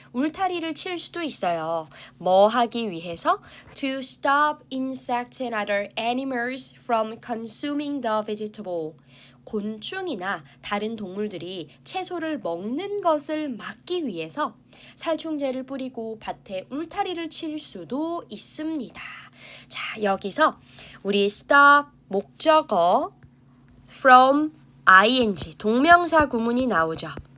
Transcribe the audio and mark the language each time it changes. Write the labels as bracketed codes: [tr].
[ko] 울타리를 칠 수도 있어요. 뭐 하기 위해서? [en] To stop insects and other animals from consuming the vegetable. [ko] 곤충이나 다른 동물들이 채소를 먹는 것을 막기 위해서 살충제를 뿌리고 밭에 울타리를 칠 수도 있습니다. 자, 여기서 우리 stop 목적어 from ing 동명사 구문이 나오죠.